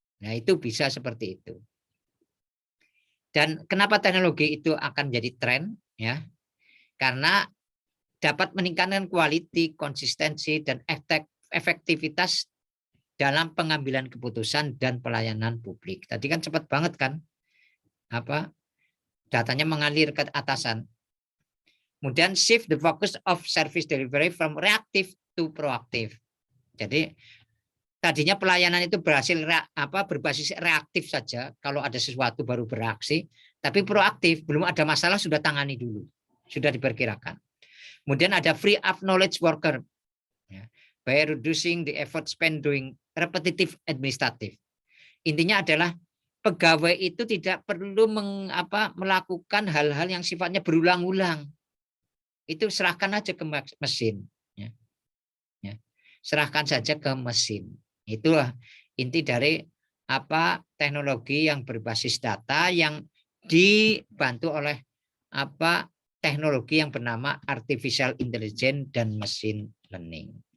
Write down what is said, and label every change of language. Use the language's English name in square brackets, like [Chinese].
[Indonesian] Nah, itu bisa seperti itu. Dan kenapa teknologi itu akan jadi tren, ya? Karena dapat meningkatkan quality, konsistensi, dan efektivitas dalam pengambilan keputusan dan pelayanan publik. Tadi kan cepat banget kan, datanya mengalir ke atasan. Kemudian [English] shift the focus of service delivery from reactive to proactive. [Indonesian] Jadi tadinya pelayanan itu berbasis reaktif saja, kalau ada sesuatu baru bereaksi, tapi proaktif, belum ada masalah sudah tangani dulu, sudah diperkirakan. Kemudian ada [English] free up knowledge worker, by reducing the effort spent doing repetitive administrative. [Indonesian] Intinya adalah pegawai itu tidak perlu melakukan hal-hal yang sifatnya berulang-ulang. Itu serahkan aja ke mesin. Serahkan saja ke mesin. Itulah inti dari teknologi yang berbasis data yang dibantu oleh teknologi yang bernama artificial intelligence dan machine learning.